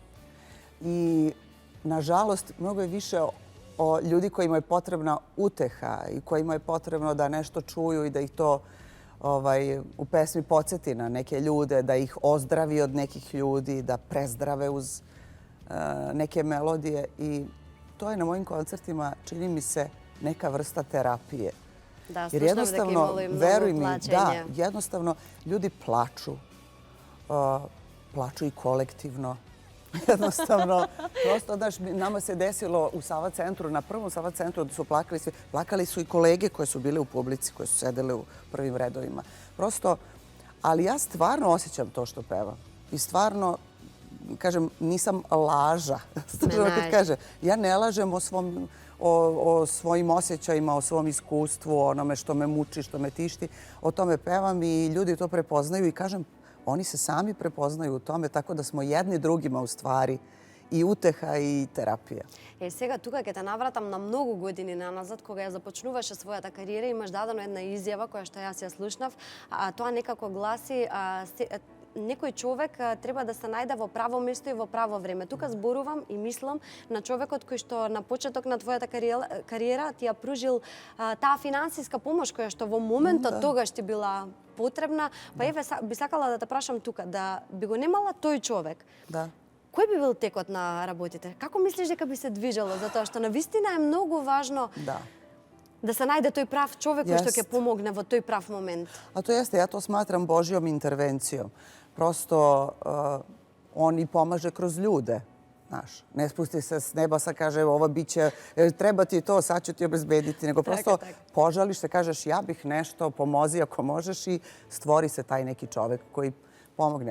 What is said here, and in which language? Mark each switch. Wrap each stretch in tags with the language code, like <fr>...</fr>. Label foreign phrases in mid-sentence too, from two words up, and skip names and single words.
<sr>I, nažalost, mnogo je više o ljudi kojima je potrebna uteha i kojima je potrebno da nešto čuju i da ih to u pesmi podsjeti na neke ljude, da ih ozdravi od nekih ljudi, da prezdrave uz neke melodije. I to je na mojim koncertima, čini mi se, neka vrsta terapije. Da, Jer slušam дека jednostavno,</sr> <mk>имало и</mk> <sr>veruj</sr> <mk>многу</mk> <sr>mi, da,</sr> <mk>плачење.</mk> <sr>jednostavno ljudi plaču. Plaču i kolektivno. Jednostavno, prosto, znaš, nama se desilo u Sava centru, na prvom Sava centru da su plakali svi. Plakali su i kolege koje su bile u publici, koje su sedele u prvim redovima. Prosto, ali ja stvarno osjećam to što pevam. I stvarno, kažem, nisam laža. Stvarno kad kaže, ja ne lažem o svojim osjećajima, o svom iskustvu, o onome što me muči, što me tišti. O tome pevam i ljudi to prepoznaju i kažem, oni se sami prepoznaju u tome, tako da smo jedni drugima u stvari и утеха и терапија.</sr> <mk>Сега тука ќе те навратам на многу години наназад, кога ја започнуваше својата кариера, имаш дадено една изјава која што јас ја слушнав, а тоа некако гласи некој човек треба да се најде во право место и во право време. Тука зборувам и мислам на човекот кој што на почеток на твојата кариера ти ја пружил таа финансиска помош која што во моментот тогаш ти била потребна. Па еве би сакала да те прашам тука, да би го немала тој човек. Да. Кој би бил текот на работите? Како мислиш дека би се движело? Затоа што навистина е многу важно да се најде тој прав човек кој што ќе помогне во тој прав момент.</mk> <sr>A to jeste, ja to smatram Božjom intervencijom. Prosto on i pomaže kroz ljude. Znaš, ne spusti se s neba, sad kaže ovo biće, treba ti to, sad ću ti obezbediti, nego prosto požališ se, kažeš ja bih nešto, pomozi ako možeš i stvori se taj neki čovek koji pomogne.</sr>